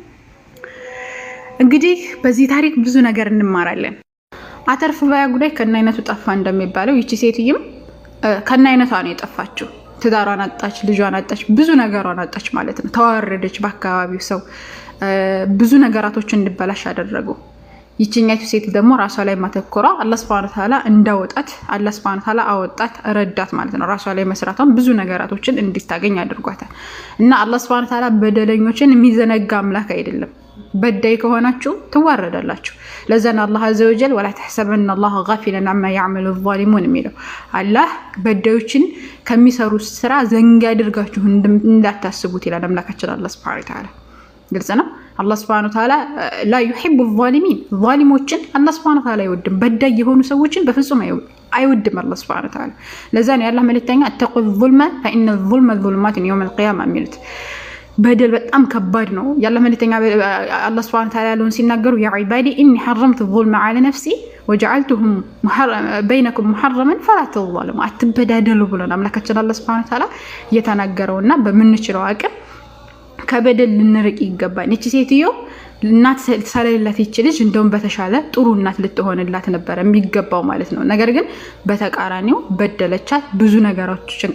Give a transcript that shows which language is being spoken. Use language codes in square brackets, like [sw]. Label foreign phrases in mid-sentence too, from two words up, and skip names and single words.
[am] እንግዲህ በዚህ ታሪክ ብዙ ነገር እንማራለን። አተርፍ ባያ ጉዳይ ከነ አይነቱ ጠፋ እንደሚባለው ይቺ ሴትይም ከነ አይነቷ ነው የጠፋችው። ትዳሯን አጣች፣ ልጇን አጣች፣ ብዙ ነገሯን አጣች ማለት ነው። ተዋረደች። በአካባቢው ሰው ብዙ ነገራቶችን እንድበላሽ አደረጉ። ይችኛይቱ ሴት ደግሞ ራሷ ላይ ማተኮሯ አላህ [ar] سبحانه وتعالى [am] እንዳወጣት አላህ [ar] سبحانه وتعالى [am] አወጣት፣ ረዳት ማለት ነው። ራሷ ላይ መስራቷን ብዙ ነገራቶችን እንድታገኝ አድርጓታል። እና አላህ [ar] سبحانه وتعالى [am] በደለኞችን የሚዘነጋ አምላክ አይደለም። በዳይ ከሆናችሁ ትዋረዳላችሁ። ለዛና አላህ [ar] عز وجل ولا تحسبن الله غافلا عما يعمل الظالمون [am] የሚለው አላህ በዳዮችን ከሚሰሩ ስራ ዘንጋ አድርጋችሁ እንዳታስቡት ይላል አምላካችን አላህ [ar] سبحانه وتعالى። [am] ግልጽ ነው። አላህ [ar] سبحانه وتعالى لا يحب الظالمين [am] ዛሊሞችን አላህ [ar] سبحانه وتعالى [am] አይወድም። በዳይ የሆኑ ሰዎችን በፍጹም አይወድም አላህ [ar] سبحانه وتعالى። [am] ለዛና ያላህ መልእክተኛ [ar] اتقوا الظلم فإن الظلم ظلمات يوم القيامة [am] የሚሉት በደል በጣም ከባድ ነው። ያላህ መልእክተኛ አላህ [ar] سبحانه وتعالى [am] ያለውን ሲናገሩ [ar] يا عبادي إني حرمت الظلم على نفسي وجعلته بينكم محرما فلا تظلموا [am] አትበዳደሉ ብሎና አምላካችን አላህ [ar] سبحانه وتعالى [am] እየተናገረውና በምንችለው አቅም ከበደል ልንርቅ ይገባል። እቺ ሴትዮ እናት ስለሌላት ይች ልጅ እንደውም በተሻለ ጥሩ እናት ልትሆንላት ነበር የሚገባው ማለት ነው። ነገር ግን በተቃራኒው በደለቻት፣ ብዙ ነገሮችን